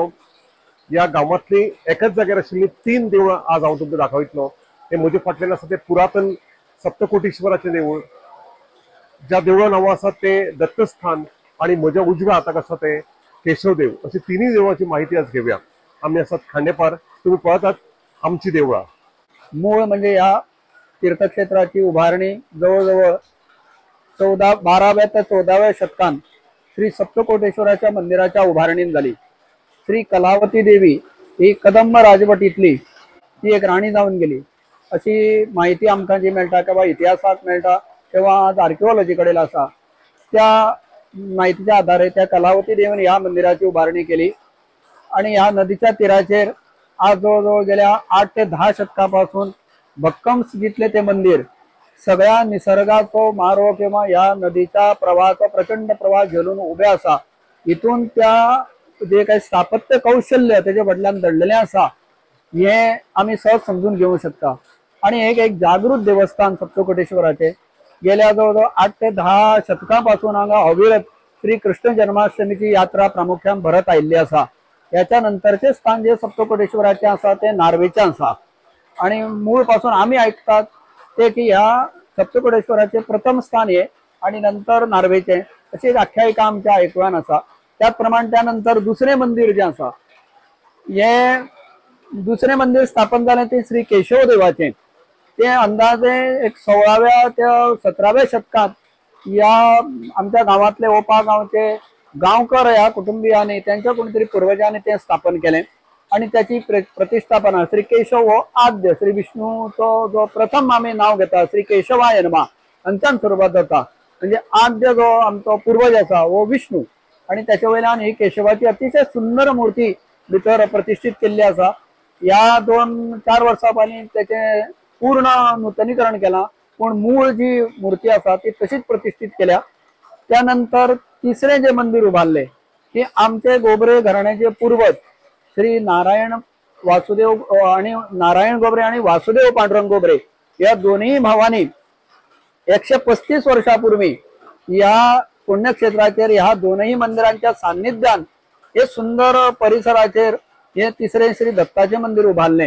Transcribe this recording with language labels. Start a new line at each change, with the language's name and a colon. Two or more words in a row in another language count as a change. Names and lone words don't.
Konkani: ह्या गांवांतली एकाच जाग्यार आशिल्लीं 3 देवळां आज हांव तुमकां दाखयतलो. हे म्हजे फाटल्यान आसा तें पुरातन सप्तकोटेश्वराचें देवूळ. ज्या देवळां नांवां आसात तें दत्तस्थान आनी म्हज्या उजव्या हाताक आसा तें केशवदेव. अशी तिनूय देवळांची माहिती आज घेवया. आमी आसात खांडेपार. तुमी पळयतात आमची देवळां.
Marathi: मूळ म्हणजे या तीर्थक्षेत्राची उभारणी जवळजवळ 12व्या ते 14व्या शतकात श्री सप्तकोटेश्वराच्या मंदिराच्या उभारणीत झाली. श्री कलावती देवी ही कदंब राजवटीतली ती एक राणी जाऊन गेली अशी माहिती
Konkani: आमकां जी मेळटा किंवा इतिहासात मेळटा किंवा आज आर्किओलॉजी कडेन आसा.
Marathi: त्या माहितीच्या आधारे त्या कलावती देवीन ह्या मंदिराची उभारणी केली आणि ह्या नदीच्या तीराचेर आज जवळजवळ गेल्या 8 ते 10 शतकापासून भक्कम स्थितीतले ते मंदिर सगळ्या निसर्गाचो मारो किंवा या नदीच्या प्रवाहाचो प्रचंड प्रवाह झेलून उभे आसा. इथून त्या जे काही स्थापत्य कौशल्य त्याच्या बदल्यान दडलेले आसा हे आम्ही सहज समजून घेऊ शकता. आणि एक जागृत देवस्थान सप्तकोटेश्वराचे गेल्या जवळजवळ 8 ते 10 शतकापासून हांगा अविरत श्री कृष्ण जन्माष्टमीची यात्रा प्रामुख्यान भरत आयिल्ली आसा. याच्या नंतरचे स्थान जे सप्तकोटेश्वराचे आसा ते नार्वेचे आसा. आणि मूळ पासून आम्ही ऐकतात ते की ह्या सप्तकोटेश्वराचे प्रथम स्थान हे आणि नंतर नार्वेचे अशी एक आख्यायिका आमच्या ऐकवान आसा. त्याचप्रमाणे त्यानंतर दुसरे मंदिर जे आसा हे दुसरे मंदिर स्थापन झाले ते श्री केशव देवाचे. ते अंदाजे एक 16व्या ते 17व्या शतकात या आमच्या गावातले ओपा गावचे गावकर या कुटुंबियांनी त्यांच्या कोणीतरी पूर्वजांनी ते स्थापन केले आणि त्याची प्रतिष्ठापना श्री केशव हो आद्य
Konkani: श्री विष्णूचो जो प्रथम आम्ही नाव घेता श्री केशवाय नमः हांच्यान सुरुवात जाता.
Marathi: म्हणजे आद्य जो आमचो पूर्वज आसा वो विष्णू आणि त्याच्या वयल्यान ही केशवाची अतिशय सुंदर मूर्ती भितर प्रतिष्ठित केल्ली आसा.
Konkani: या 2-4 वर्सां पयलीं त्याचे पूर्ण नूतनीकरण केला पण मूळ जी मूर्ती आसा ती तशीच प्रतिष्ठित केल्या.
Marathi: त्यानंतर तिसरे जे मंदिर उभारले ते आमचे गोबरे घराण्याचे पूर्वज श्री नारायण वासुदेव आणि नारायण गोबरे आणि वासुदेव पांडुरंग गोबरे या दोन्ही भावांनी 135 वर्षापूर्वी या पुण्यक्षेत्राचेर ह्या दोनही मंदिरांच्या सान्निध्यान हे सुंदर परिसराचेर हे तिसरे श्री दत्ताचे मंदिर उभारले.